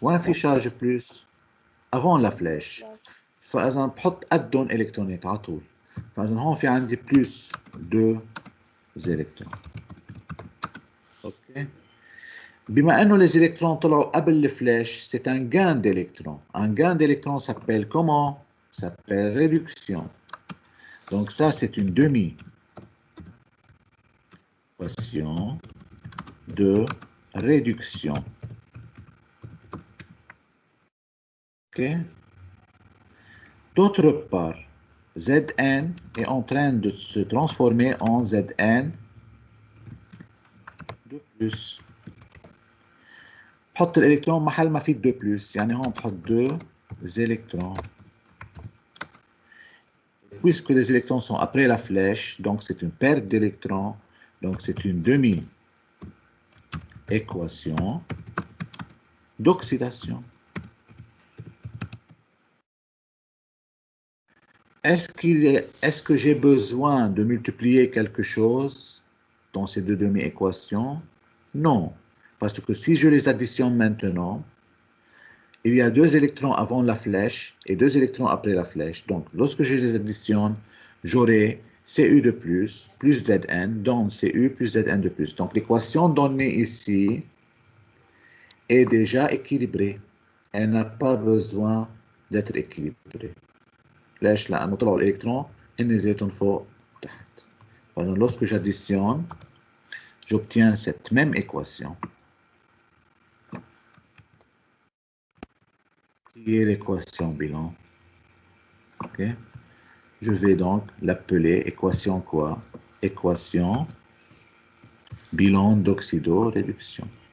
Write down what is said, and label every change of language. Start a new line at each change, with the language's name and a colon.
Arabic: وين في شارج بلس؟ افون لا فلاش. فاذا بحط قدهم الكترونات على طول. فاذا هون في عندي بلس 2 électrons. اوكي؟ بما انه les électrons طلعوا قبل الفلاش
French: c'est un gain d'électrons. Un gain d'électrons s'appelle comment? S'appelle réduction. Donc ça c'est une demi-équation de réduction. Ok? D'autre part, Zn est en train de se transformer en Zn de plus.
Arabic: بحط الالكترون محل ما في 2 بلس، يعني هون بحط 2 électrons.
French: Puisque les électrons sont après la flèche, donc c'est une perte d'électrons, donc c'est une demi-équation d'oxydation. Est-ce que j'ai besoin de multiplier quelque chose dans ces deux demi-équations? Non, parce que si je les additionne maintenant, il y a 2 électrons avant la flèche et 2 électrons après la flèche. Donc, lorsque je les additionne, j'aurai Cu de plus Zn donne Cu plus Zn de plus. Donc, l'équation donnée ici est déjà équilibrée. Elle n'a pas besoin d'être équilibrée.
Arabic: ليش؟ لأنه طلعوا الإلكترون هن زيتهم فوق تحت.
French: Donc, lorsque j'additionne, j'obtiens cette même équation qui est l'équation bilan. Ok? Je vais donc l'appeler équation quoi? Équation bilan d'oxydoréduction.